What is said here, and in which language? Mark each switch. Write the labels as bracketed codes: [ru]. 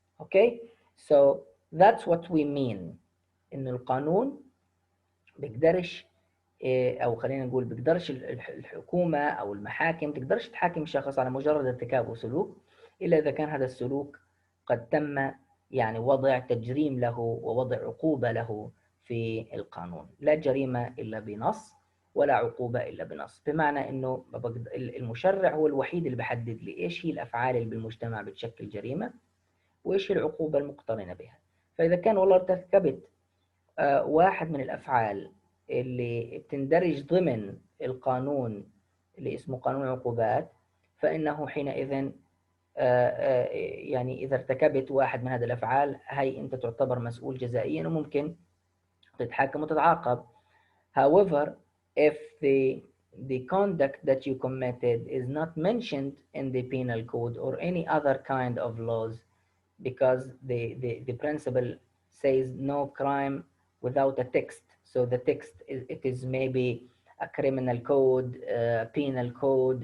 [en] Okay, so that's what we mean. [ar] إن القانون بيقدرش او خلينا نقول بيقدرش الحكومه او المحاكم تقدرش تحاكم شخص على مجرد ارتكابه سلوك الا اذا كان هذا السلوك قد تم يعني وضع تجريم له ووضع عقوبه له في القانون. لا جريمه الا بنص ولا عقوبه الا بنص، بمعنى انه المشرع هو الوحيد اللي بيحدد لي ايش هي الافعال اللي بالمجتمع بتشكل جريمه وايش هي العقوبه المقترنه بها. فاذا كان والله ارتكبت واحد من الأفعال اللي بتندرج ضمن القانون اللي اسمه قانون العقوبات، فإنه حينئذ يعني إذا ارتكبت واحد من هذه الأفعال هي أنت تعتبر مسؤول جزائيا وممكن تتحاكم وتتعاقب. [en] However, if the conduct that you committed is not mentioned in the penal code or any other kind of laws, because the principle says no crime without a text. So the text it is maybe a criminal code, penal code.